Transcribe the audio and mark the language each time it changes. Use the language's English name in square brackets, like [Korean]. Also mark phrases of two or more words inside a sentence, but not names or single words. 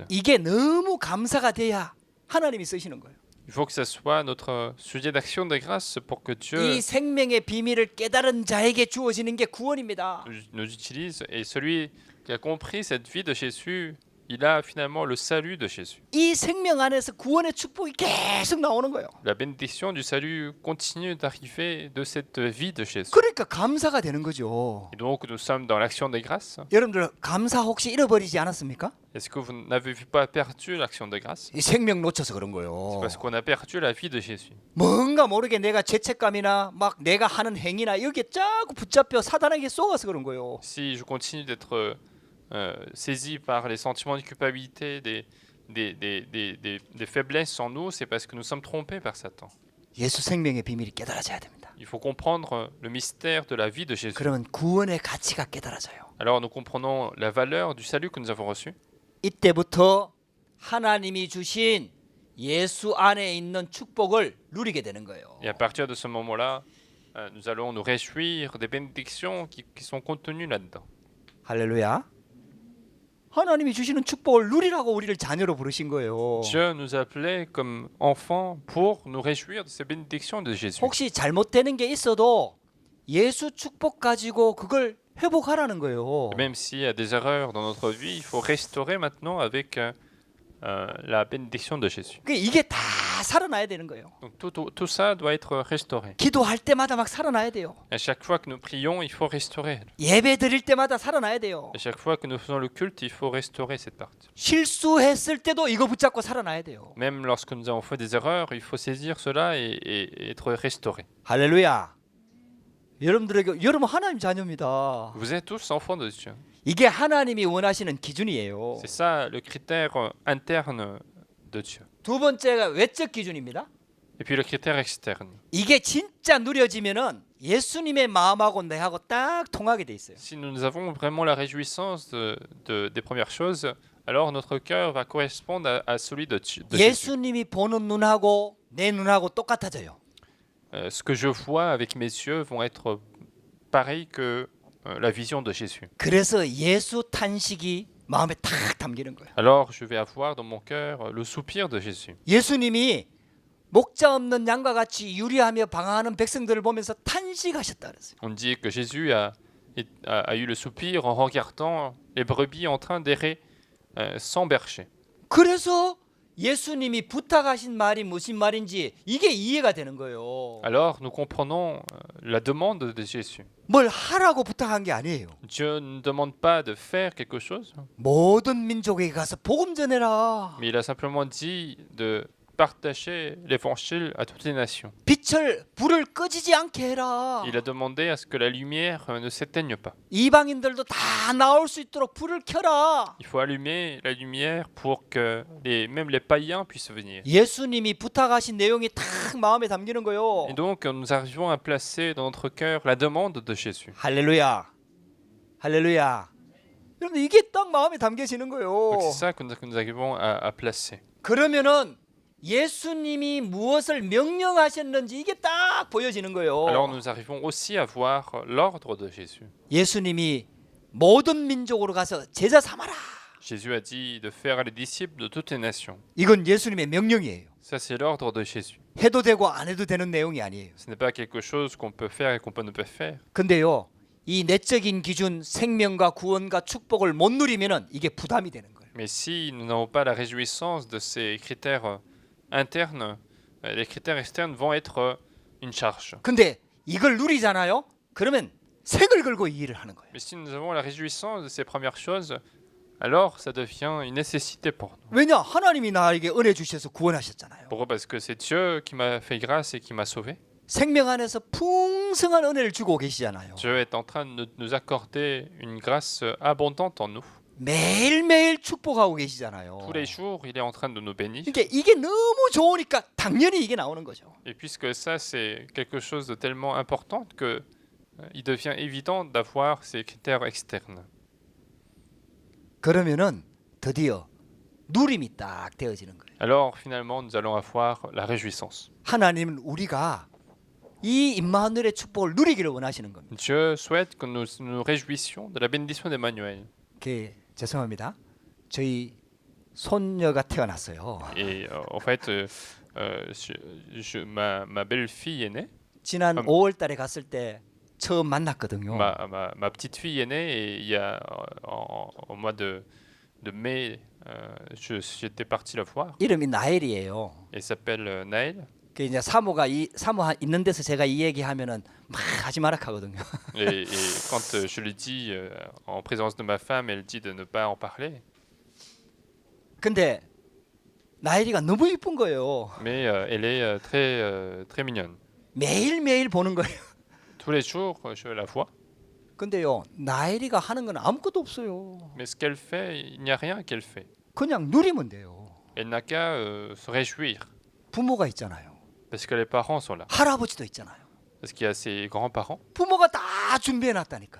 [Korean] 이게 너무 감사가 돼야 하나님이 쓰시는 거예요. [French] Il faut que ce soit notre sujet d'action de grâce pour que Dieu [Korean] 이 생명의 비밀을 깨달은 자에게 주어지는 게 구원입니다. [French] nous utilise. Et celui qui a compris cette vie de Jésus, il a finalement le salut de Jésus. [Korean] 이 생명 안에서 구원의 축복이 계속 나오는 거예요. [French] La bénédiction du salut continue d'arriver de cette vie de Jésus. [Korean] 그러니까 감사가 되는 거죠. [French] Et donc nous sommes dans l'action de grâce. [Korean] 여러분들 감사 혹시 잃어버리지 않았습니까? [French] Est-ce que vous n'avez pas perdu l'action de grâce? [Korean] 이 생명 놓쳐서 그런 [French] C'est [Korean] 거예요. [French] parce qu'on a perdu la vie de Jésus. [Korean] 뭔가 모르게 내가 죄책감이나 막 내가 하는 행위나 여기에 자꾸 붙잡혀 사단에게 쏘아서 그런 거예요. [French] Si je continue d'être saisi par les sentiments de culpabilité, des faiblesses en nous, c'est parce que nous sommes trompés par Satan. [Korean] 예수 생명의 비밀이 깨달아져야 됩니다. [French] Il faut comprendre le mystère de la vie de Jésus. [Korean] 그러면 구원의 가치가 깨달아져요. [French] Alors nous comprenons la valeur du salut que nous avons reçu. [Korean] 이때부터 하나님이 주신 예수 안에 있는 축복을 누리게 되는 거예요. [French] Et à partir de ce moment-là, nous allons nous réjouir des bénédictions qui sont contenues là-dedans. [Korean] 할렐루야. 하나님이 주시는 축복을 누리라고 우리를 자녀로 부르신 거예요. [French] Dieu nous appelait comme enfants pour nous réjouir de ces bénédictions de Jésus. [Korean] 혹시 잘못되는 게 있어도 예수 축복 가지고 그걸 회복하라는 거예요. [French] Même s'il y a des erreurs dans notre vie, il faut restaurer maintenant avec la bénédiction de Jésus. [Korean] 이게 다 살아나야 되는 거예요. [French] Donc tout ça doit être restauré. [Korean] 기도할 때마다 막 살아나야 돼요. [French] À chaque fois que nous prions, il faut restaurer. [Korean] 예배 드릴 때마다 살아나야 돼요. [French] À chaque fois que nous faisons le culte, il faut restaurer cette partie. [Korean] 실수했을 때도 이거 붙잡고 살아나야 돼요. [French] Même lorsque nous avons fait des erreurs, il faut saisir cela et être restauré. [Korean] 할렐루야. 여러분 하나님 자녀입니다. [French] Vous êtes tous enfants de Dieu. [Korean] 이게 하나님이 원하시는 기준이에요. [French] C'est ça le critère interne de Dieu. [Korean] 두 번째가 외적 기준입니다. [French] Et puis le critère externe. [Korean] 이게 진짜 누려지면은 예수님의 마음하고 내하고 딱 통하게 돼 있어요. [French] Si nous avons vraiment la réjouissance des premières choses, alors notre cœur va correspondre à celui de Jésus. [Korean] 예수님이 보는 눈하고 내 눈하고 똑같아져요. [French] ce que je vois avec mes yeux vont être pareils que la vision de Jésus. [Korean] 그래서 예수 탄식이 마음에 탁 담기는 거예요. [French] Alors je vais avoir dans mon cœur le soupir de Jésus. [Korean] 예수님이 목자 없는 양과 같이 유리하며 방황하는 백성들을 보면서 탄식하셨다 그랬어요. [French] On dit que Jésus a eu le soupir en regardant les brebis en train d'errer sans berger. [Korean] 그래서 예수님이 부탁하신 말이 무슨 말인지 이게 이해가 되는 거예요. [French] Alors nous comprenons la demande de Jésus. [Korean] 뭘 하라고 부탁한 게 아니에요. [French] Dieu ne demande pas de faire quelque chose, [Korean] 모든 민족에게 가서 복음 전해라. [French] mais il a simplement dit de partager l'évangile à toutes les nations. [Korean] 불을 꺼지지 않게 해라. [French] Il a demandé à ce que la lumière ne s'éteigne pas. [Korean] 이방인들도 다 나올 수 있도록 불을 켜라. [French] Il faut allumer la lumière pour que même les païens puissent venir. [Korean] 예수님이 부탁하신 내용이 탁 마음에 담기는 거예요. [French] Et donc nous arrivons à placer dans notre cœur la demande de Jésus. [Korean] 할렐루야. 할렐루야. 여러분 이게 딱 마음에 담겨지는 거예요. [French] Donc c'est ça que nous arrivons à placer. [Korean] 그러면은 예수님이 무엇을 명령하셨는지 이게 딱 보여지는 거예요. [French] Alors nous arrivons aussi à voir l'ordre de Jésus. [Korean] 예수님이 모든 민족으로 가서 제자 삼아라. [French] Jésus a dit de faire les disciples de toutes les nations. [Korean] 이건 예수님의 명령이에요. [French] Ça c'est l'ordre de Jésus. [Korean] 해도 되고 안 해도 되는 내용이 아니에요. [French] Ce n'est pas quelque chose qu'on peut faire et qu'on ne peut pas faire. [Korean] 근데요. 이 내적인 기준 생명과 구원과 축복을 못 누리면은 이게 부담이 되는 거예요. [French] Mais si nous n'avons pas la réjouissance de ces critères internes, les critères externes vont être une charge. [Korean] 근데 이걸 누리잖아요. 그러면 생을 걸고 이 일을 하는 거예요. [French] Mais si nous avons la réjouissance de ces premières choses, alors ça devient une nécessité pour nous. [Korean] 왜냐? 하나님이 나에게 은혜 주셔서 구원하셨잖아요. [French] Pourquoi? Parce que c'est Dieu qui m'a fait grâce et qui m'a sauvé. [Korean] 생명 안에서 풍성한 은혜를 주고 계시잖아요. [French] Dieu est en train de nous accorder une grâce abondante en nous. [Korean] 매일매일 축복하고 계시잖아요. [French] Tous les jours, il est en train de nous bénir. [Korean] 그러니까 이게 너무 좋으니까 당연히 이게 나오는 거죠. [French] Et puisque ça, c'est quelque chose de tellement important que il devient évident d'avoir ces critères externes. [Korean] 그러면은 드디어 누림이 딱 되어지는 거예요. [French] Alors finalement, nous allons avoir la réjouissance. [Korean] 하나님은 우리가 이 임마누엘의 축복을 누리기를 원하시는 겁니다. [French] Dieu souhaite que nous réjouissions de la bénédiction d'Emmanuel. [Korean] 죄송합니다. 저희 손녀가 태어났어요. [French] Et en fait, ma belle-fille est née. [Korean] 지난 5월달에 갔을 때 처음 만났거든요. [French] Ma petite fille est née et il y a au mois de mai, j'étais parti la voir. [Korean] 이름이 나엘이에요. [French] Elle s'appelle Naël. [Korean] 그 이제 사모 있는 데서 제가 이 얘기하면은 막 하지 마라 하거든요. [French] Et quand je lui dis en présence de ma femme, elle dit de ne pas en parler. [Korean] 근데 나엘이가 너무 이쁜 거예요. [French] Mais elle est très mignonne. [Korean] 매일매일 보는 거예요. [French] Tous les jours, je la vois. [Korean] 근데요, 나엘이가 하는 건 아무것도 없어요. [French] Mais ce qu'elle fait, il n'y a rien qu'elle fait. [Korean] 그냥 누리면 돼요. [French] Elle n'a qu'à se réjouir. [Korean] 부모가 있잖아요. [French] Parce que les parents sont là. [Korean] 할아버지도 있잖아요. [French] Parce qu'il y a ses grands-parents. [Korean] 부모가 다 준비해 놨다니까요.